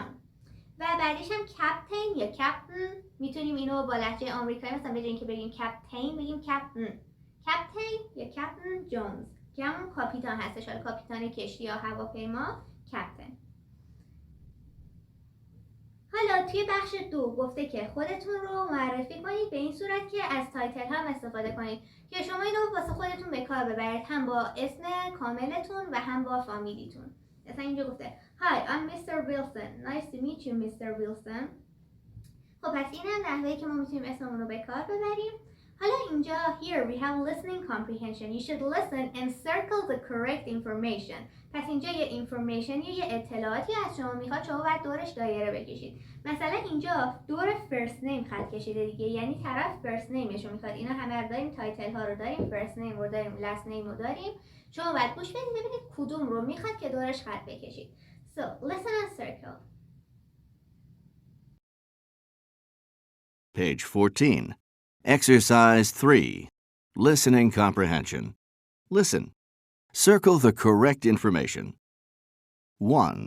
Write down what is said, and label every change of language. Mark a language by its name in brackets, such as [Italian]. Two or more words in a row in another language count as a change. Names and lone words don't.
[Persian] و بعدیش هم کپتین یا کپتن، میتونیم اینو با لهجه آمریکایی مثلا به جای اینکه بگیم کپتین بگیم کپتن یا کپتن جونز که همون کاپیتان هستش، حالا کاپیتان کشتی یا هواپیما کپتن. حالا توی بخش 2 گفته که خودتون رو معرفی کنید به این صورت که از تایتل هم استفاده کنید که شما اینو واسه خودتون به کار ببرید، هم با اسم کاملتون و هم با فامیلیتون. مثلا اینجا گفته [English] Hi, I'm Mr. Wilson. Nice to meet you, Mr. Wilson. [Persian] خب پس این هم نحوهی که ما میتونیم اسممون رو به کار ببریم. حالا اینجا [English] here we have listening comprehension. You should listen and circle the correct information. [Persian] پس اینجا یه information یا یه اطلاعاتی از شما میخواد، شما باید دورش دایره بکشید. مثلا اینجا دور [English] first name [Persian] خط کشیده دیگه، یعنی طرف [English] first name [Persian] ش رو میخواد. اینا همه رو داریم، تایتل ها رو داریم، [English] first name [Persian] رو داریم، [English] last name [Persian] رو داریم. شما باید گوش بدید ببینید کدوم رو میخواد که دورش خط بکشید. [English] So listen and circle. Page 14. Exercise 3. Listening comprehension. Listen. Circle the correct information. 1,